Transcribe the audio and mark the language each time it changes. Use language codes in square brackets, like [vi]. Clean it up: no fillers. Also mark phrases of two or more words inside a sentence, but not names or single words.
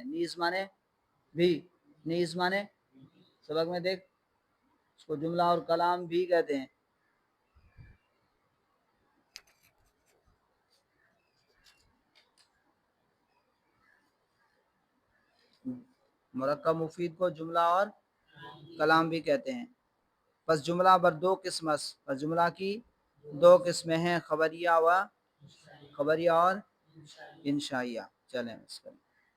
[ur] نیز مانے بھی، نیز مانے سبق میں دیکھ، اس کو جملہ اور کلام بھی کہتے ہیں۔ مرکب مفید کو جملہ اور کلام بھی کہتے ہیں۔ [fa] پس جملہ بر دو قسم است، [ur] پس جملہ کی دو قسمیں ہیں، خبریہ و خبریہ اور انشائیہ۔ چلیں اس کا